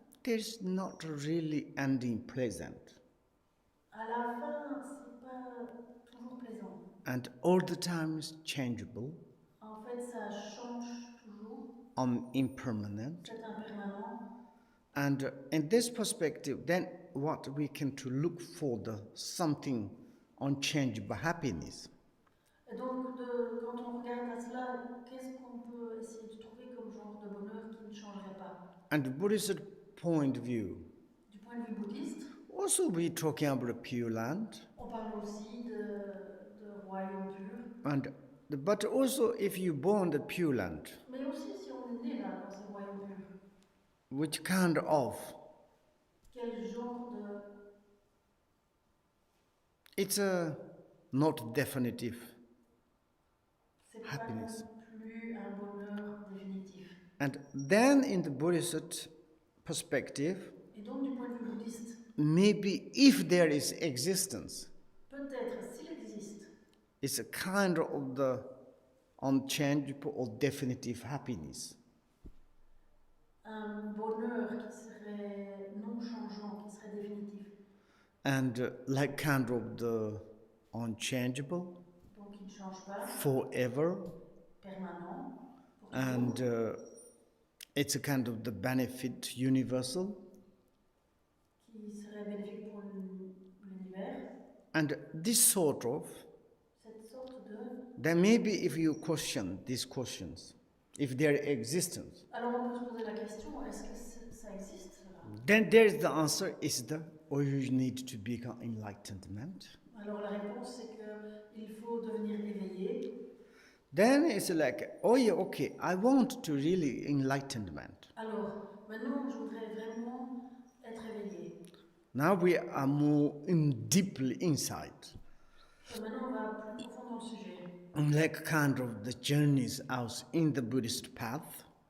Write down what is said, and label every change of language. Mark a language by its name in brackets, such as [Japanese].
[English] there's not really ending pleasant. [French] à la fin, c'est pas toujours plaisant. [English] And all the time is changeable, [French] En fait, ça change toujours, [English] impermanent. [French] c'est impermanent. [English] And in this perspective, then what we can to look for the something unchangeable happiness. [French] Et donc, quand on regarde à cela, qu'est-ce qu'on peut essayer de trouver comme genre de bonheur qui ne changerait pas? [English] And the Buddhist point of view, [French] Du point de vue bouddhiste, [English] also we talking about a pure land, [French] on parle aussi de royaume pur. [English] but also if you born the pure land, [French] Mais aussi si on est né là, dans ces royaumes purs, [English] which kind of, [French] quel genre de... [English] it's a not definitive [French] C'est pas [English] happiness. [French] non plus un bonheur définitif. [English] And then in the Buddhist perspective, [French] Et donc du point de vue bouddhiste, [English] maybe if there is existence, [French] peut-être s'il existe [English] it's a kind of the unchangeable or definitive happiness. [French] un bonheur qui serait non changeant, qui serait définitif, [English] And like kind of the unchangeable, [French] donc qui ne change pas, [English] forever, [French] permanent, pour [English] and [French] toujours, [English] it's a kind of the benefit universal. [French] qui serait bénéfique pour l'univers, [English] And this sort of, [French] cette sorte de... [English] then maybe if you question these questions, if their existence, [French] Alors on peut se poser la question, est-ce que ça existe cela? [English] then there's the answer is the, or you need to become enlightenment. [French] Alors la réponse c'est qu'il faut devenir éveillé. [English] Then it's like, oh yeah, okay, I want to really enlightenment. [French] Alors maintenant je voudrais vraiment être éveillé. [English] Now we are more deeply inside. [French] Et maintenant on va plus profond dans le sujet. [English] like kind of the journeys out in the Buddhist path.